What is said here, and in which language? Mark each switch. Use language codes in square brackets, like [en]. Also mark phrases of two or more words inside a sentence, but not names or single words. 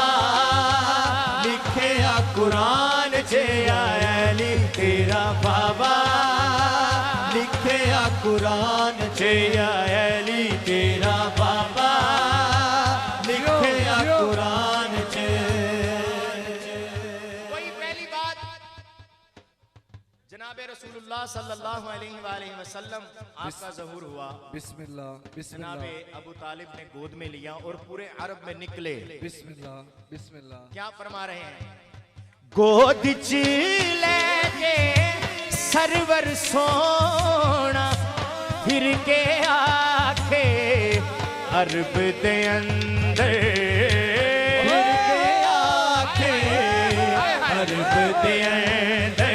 [pa] ਲਿਖੇ ਆ ਕੁਰਾਨ ਚ ਯਾ ਅਲੀ ਤੇਰਾ ਬਾਬਾ। ਲਿਖੇ ਆ ਕੁਰਾਨ ਚ ਯਾ ਅਲੀ ਤੇਰਾ ਬਾਬਾ। ਲਿਖੇ ਆ ਕੁਰਾਨ ਚ। [ur] وہی پہلی بات جناب [ar] رسول الله صلى الله عليه وسلم [ur] آپ کا ظہور ہوا. [ar] بسم الله بسم الله. [ur] جناب ابو طالب نے گود میں لیا اور پورے عرب میں نکلے. [ar] بسم الله بسم الله. [ur] کیا فرما رہے ہیں? [pa] ਗੋਦ ਚ ਲੇਕੇ ਸਰਵਰ ਸੋਨਾ ਫਿਰ ਕੇ ਆਖੇ ਅਰਬ ਦੇ ਅੰਦਰ। ਫਿਰ ਕੇ ਆਖੇ ਅਰਬ ਦੇ ਅੰਦਰ।